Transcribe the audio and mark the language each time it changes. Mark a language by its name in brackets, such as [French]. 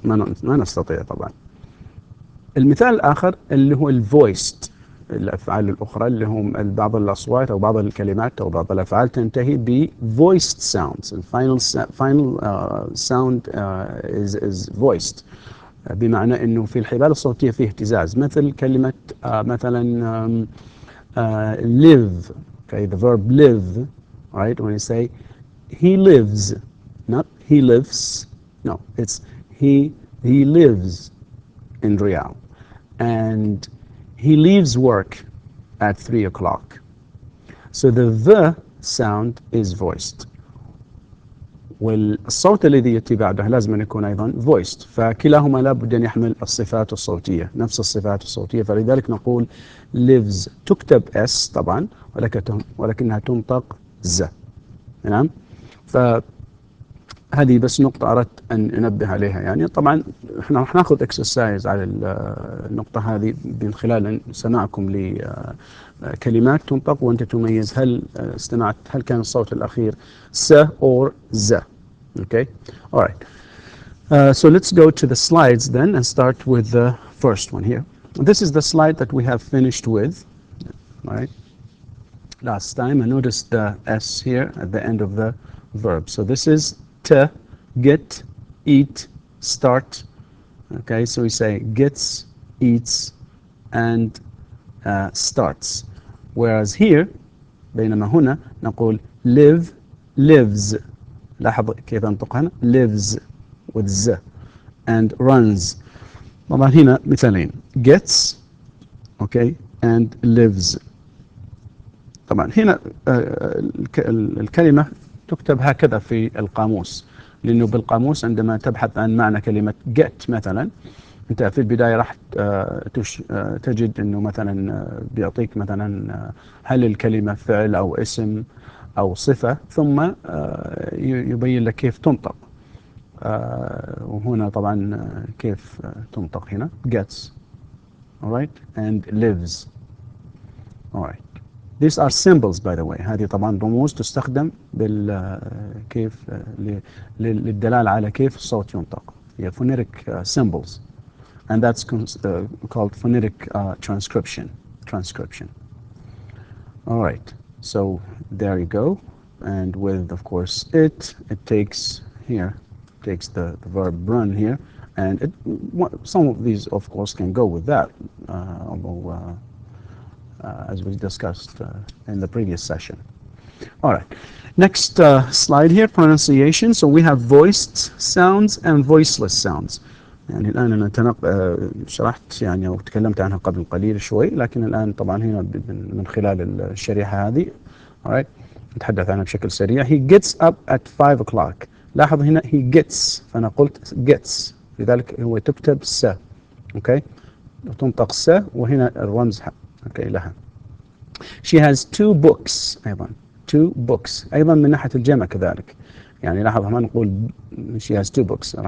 [Arabic] ما نستطيع طبعا. المثال الآخر اللي هو الvoiced، الأفعال الأخرى اللي هم بعض الأصوات أو بعض الكلمات أو بعض الأفعال تنتهي ب [English] voiced sounds. final sound is voiced، [Arabic] بمعنى إنه في الحبال الصوتية فيه اهتزاز، مثل كلمة مثلا live. [English] Okay, the verb live, right? When you say he lives, not he lives. No, it's he lives in Riyadh, and he leaves work at 3 o'clock. So the sound is voiced. [Arabic] والصوت الذي يأتي بعده لازم أن يكون أيضا voiced. فكلاهما لابد أن يحمل الصفات الصوتية، نفس الصفات الصوتية. فلذلك نقول lives تكتب S طبعا ولكنها تنطق Z. نعم. هذه بس نقطة أردت أن أنبه عليها. يعني طبعا احنا راح ناخذ exercise على النقطة هذه من خلال سماعكم لكلمات تنطق وأنت تميز هل كان الصوت الأخير س or Z. [English] Okay. All right. So let's go to the slides then and start with the first one here. This is the slide that we have finished with. All right. Last time I noticed the S here at the end of the verb. So this is to, get, eat, start. Okay, so we say gets, eats, and starts. Whereas here, [Arabic] بينما هنا نقول [English] live, lives. [Arabic] لاحظ كيف أنطقها هنا [English] lives with z and runs. [Arabic] طبعا هنا مثالين gets, okay, and lives. طبعا هنا الكلمة تكتب هكذا في القاموس، لأنه بالقاموس عندما تبحث عن معنى كلمة get مثلا، أنت في البداية راح تجد أنه مثلا بيعطيك مثلا هل الكلمة فعل أو اسم أو صفة، ثم يبين لك كيف تنطق. وهنا طبعا كيف تنطق هنا gets, alright, and lives. [English] All right. These are symbols by the way. [Arabic] هذه طبعا رموز تستخدم كيف للدلالة على كيف الصوت ينطق. [English] هي phonetic symbols. And that's called phonetic transcription. All right. So there you go. And with, of course, it takes the verb run here. And some of these, of course, can go with that, although, as we discussed in the previous session. All right. Next slide here, pronunciation. So we have voiced sounds and voiceless sounds. [Arabic] يعني الآن أنا شرحت يعني أو تكلمت عنها قبل قليل شوي، لكن الآن طبعا هنا من خلال الشريحة هذه. [English] All right. [Arabic] نتحدث عنها بشكل سريع. [English] He gets up at 5 o'clock. [Arabic] لاحظ هنا he gets، فأنا قلت gets، لذلك هو تكتب س. اوكي، تنطق س، وهنا الرمز اوكي لها. [English] She has 2 books أيضا. [Arabic] 2 books أيضا من ناحية الجمع كذلك. يعني لاحظ هنا نقول [English] she has 2 books.